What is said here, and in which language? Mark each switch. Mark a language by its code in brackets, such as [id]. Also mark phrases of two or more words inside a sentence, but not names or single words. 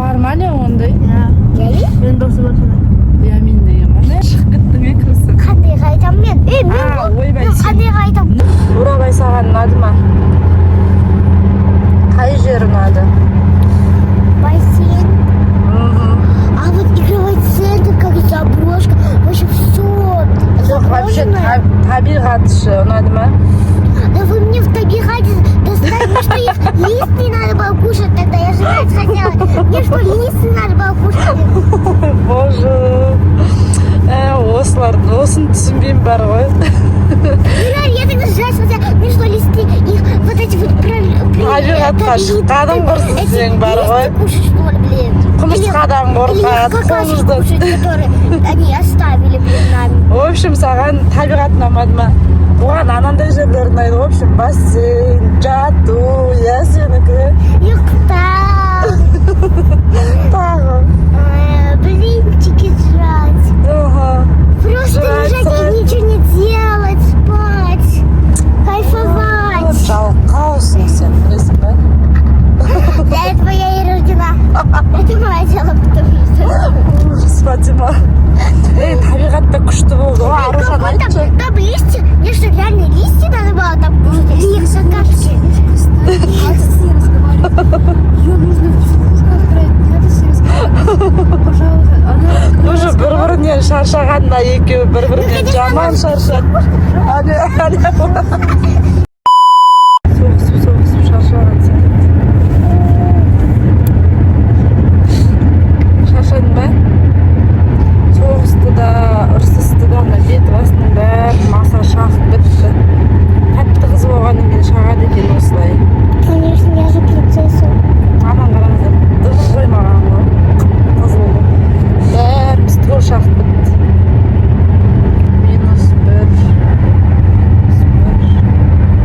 [kk] Бар ма не ондай? Гели? Мен досым атына. Иә мен деген ғой. Шығып кеттің екірісі. Қандай айтам мен? Мен ойбай. қандай айтам? Бурабай саған ұнады ма? Қай жер ұнады? Бассейн. Мгм. [ru] А вот игровой центр, как заброшка, вообще все [kk] Жоқ, вообще табиғат ше ұнады ма? [ru] Да вы мне в табиғате доставили, что их лист не надо было кушать тогда, я же знать хотела. Мне что, лист не надо было кушать? Боже. [kk] Осыны түсінбеймін бар ғой. [ru] Я тогда жать хотела, мне что, листы, их вот эти вот [kk] Табиғатқа шыққаның құрсын сен бар ғой. [ru] Листы кушать, что ли, блин? [kk] Құмырсқадан [ru] Или [kk] қорқады, [ru] какашки [kk] қоңызды. [ru] кушать, которые они оставили перед нами. В общем, [kk] саған табиғат ұнамады ма? Оған анандай жерлер ұнайды. [ru] В общем, [kk] бассейн, жату, иә сенікі. Юхта. Тағы. [ru] Блинчики жрать. Ага. Просто Жрать, лежать жрать. и ничего не делать, спать, кайфовать. [kk] Жалқаусың сен, білесің ба? [ru] Для этого я и рождена. Это мое дело, потому что... Ужас, [kk] Фатима. Табиғатта күшті болды. Аружан айтшы. [ru] Там листья, мне что, реально листья надо было там кушать? Или их какашки? Ее нужно в психушку отправить. Не надо с ней разговаривать. Пожалуйста. Она... [kk] Уже бір-бірінен шаршағанда екеуі бір-бірінен жаман шаршады. Соғысып шаршаған сен. Шаршадың ба? Соғысты да, ұрсысты да, бет басының бәрі маса шағып бітті. Тәтті қыз болғаннан кейін шағады екен осылай. [ru] Конечно, я же принцесса. [kk] Анан қараңыздар, дыбыс қоймаған ғой. Қызыл ғой. Бәріміз түгел шағып бітті. -1.